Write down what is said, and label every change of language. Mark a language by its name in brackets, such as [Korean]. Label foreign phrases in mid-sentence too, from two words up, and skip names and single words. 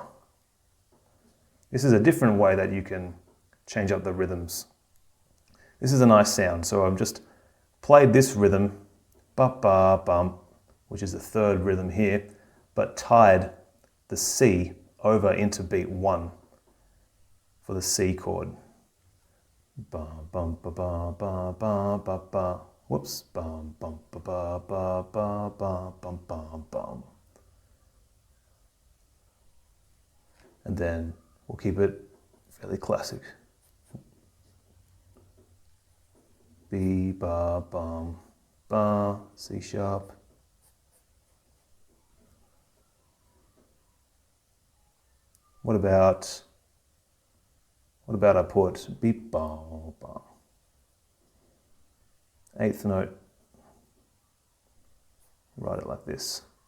[English] This is a different way that you can change up the rhythms. This is a nice sound. So I've just played this rhythm, ba-ba-bum, which is the third rhythm here, but tied the C over into beat 1 for the C chord. Ba bum ba ba ba ba ba ba. Whoops. Bum bum ba ba ba ba ba bum bum bum. And then we'll keep it fairly classic. B ba bum ba, C sharp. What about I put beep ba ba, 8th note, write it like this.